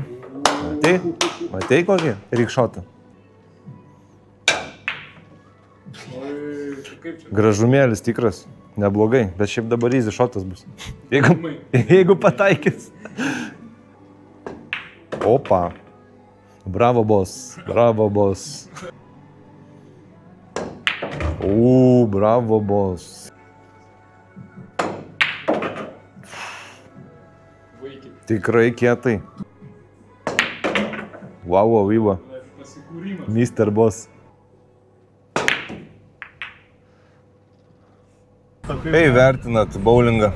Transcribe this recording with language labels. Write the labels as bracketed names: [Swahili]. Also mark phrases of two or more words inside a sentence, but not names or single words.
[Lithuanian] Matei kokį? Rykšotą. Gražumėlis tikras. Neblogai, bet šiaip dabar easy šotas bus. Jeigu pataikys. Opa. [English] Bravo, boss. Bravo, boss. Bravo, boss. [Lithuanian] Tikrai kietai. Wow, Viva. Pasikūrimas. [English] Mr. Boss. [Lithuanian] Kaip vertinat bowlingą?